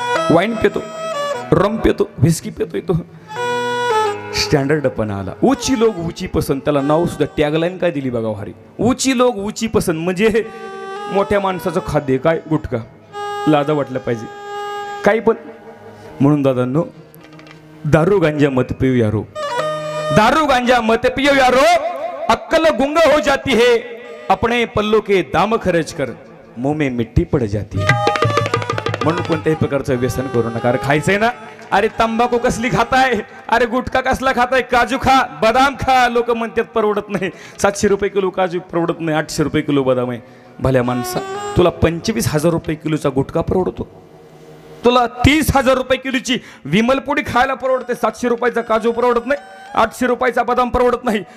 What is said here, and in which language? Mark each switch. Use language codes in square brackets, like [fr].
[mr] Wine पितो, रम पितो, whisky पितो, तो स्टँडर्डपणा आला. [hi] ऊची लोक ऊची पसंत, [mr] त्याला नाव सुद्धा टॅगलाईन काय दिली बघा भारी. [hi] ऊची लोक ऊची पसंत [mr] म्हणजे मोठ्या माणसाचं खाद्य काय गुटखा. लादा वाटलं पाहिजे काही पण. म्हणून दादांनो, [hi] दारू गांजा मत पियो यारो, दारू गांजा मत पियो यारो, अक्कल गुंग हो जाती है, अपने पल्लों के दाम खर्च कर मुंह में मिट्टी पड़ जाती है. [mr] म्हणून कोणत्याही प्रकारचं व्यसन करू नका. अरे खायचंय ना, अरे तंबाखू कसली खाताय, अरे गुटखा कसला खाताय, काजू खा, बदाम खा. लोक म्हणतात परवडत नाही. 700 रुपये किलो काजू परवडत नाही, 800 रुपये किलो बदाम आहे. भल्या माणसा, तुला 25,000 रुपये किलोचा गुटखा परवडतो, तुला 30,000 रुपये किलोची विमलपोडी खायला परवडते, 700 रुपयाचा काजू परवडत नाही, 800 रुपयाचा बदाम परवडत नाही.